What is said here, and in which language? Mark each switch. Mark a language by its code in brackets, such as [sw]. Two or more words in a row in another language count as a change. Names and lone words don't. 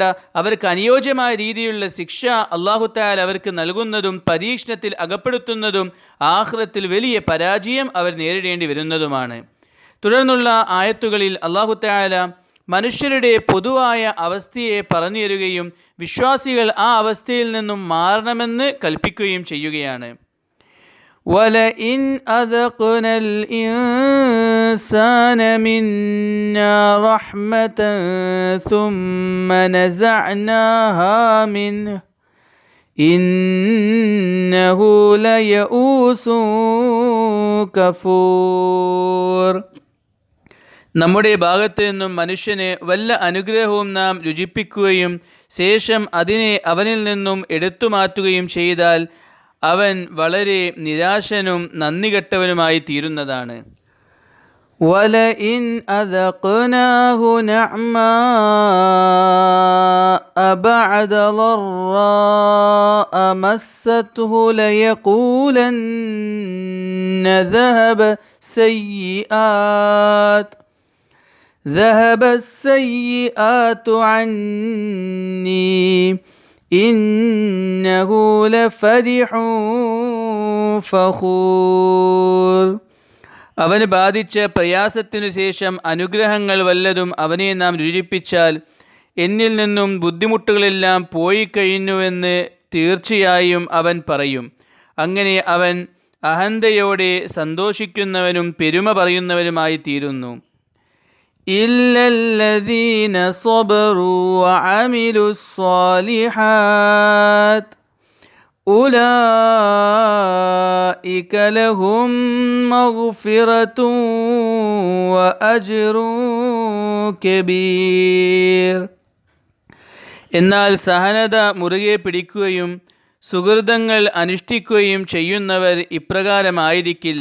[ml] അവർക്ക് അനുയോജ്യമായ രീതിയിലുള്ള ശിക്ഷ [ar] الله تعالى [ml] അവർക്ക് നൽകുന്നതും പരീക്ഷണത്തിൽ അകപ്പെടുത്തുന്നതും ആഖിറത്തിൽ വലിയ പരാജയം അവർ നേരിടേണ്ടി വരുന്നതുമാണ്. തുടർന്നുള്ള ആയത്തുകളിൽ [ar] الله تعالى [ml] മനുഷ്യരുടെ പൊതുവായ അവസ്ഥയെ പറഞ്ഞു തരികയും വിശ്വാസികൾ ആ അവസ്ഥയിൽ നിന്നും മാറണമെന്ന് കൽപ്പിക്കുകയും ചെയ്യുകയാണ്. [ar] وَلَئِنْ أَذَقْنَا الْإِنسَانَ مِنَّا رَحْمَةً ثُمَّ نَزَعْنَاهَا مِنْهُ إِنَّهُ لَيَئُوسٌ كَفُورٌ. [ml] നമ്മുടെ ഭാഗത്തു നിന്നും മനുഷ്യന് വല്ല അനുഗ്രഹവും നാം രുചിപ്പിക്കുകയും ശേഷം അതിനെ അവനിൽ നിന്നും എടുത്തു മാറ്റുകയും ചെയ്താൽ അവൻ വളരെ നിരാശനും നന്ദികെട്ടവനുമായി തീരുന്നതാണ്. [ar] وَلَئِنْ أَذَقْنَاهُ نَعْمَاءَ بَعْدَ ضَرَّاءَ مَسَّتْهُ لَيَقُولَنَّ ذهب السيئات عني إنه لفرح فخور. [ml] അവന് ബാധിച്ച പ്രയാസത്തിനു ശേഷം അനുഗ്രഹങ്ങൾ വല്ലതും അവനെ നാം രുചിപ്പിച്ചാൽ എന്നിൽ നിന്നും ബുദ്ധിമുട്ടുകളെല്ലാം പോയി കഴിഞ്ഞുവെന്ന് തീർച്ചയായും അവൻ പറയും. അങ്ങനെ അവൻ അഹന്തയോടെ സന്തോഷിക്കുന്നവനും പെരുമ പറയുന്നവനുമായി തീരുന്നു. [ar] إلا الذين صبروا وعملوا الصالحات أولئك لهم مغفرة وأجر كبير. [ml] എന്നാൽ സഹനത മുറുകെ പിടിക്കുകയും സുഹൃതങ്ങൾ അനുഷ്ഠിക്കുകയും ചെയ്യുന്നവർ ഇപ്രകാരമായിരിക്കില്ല.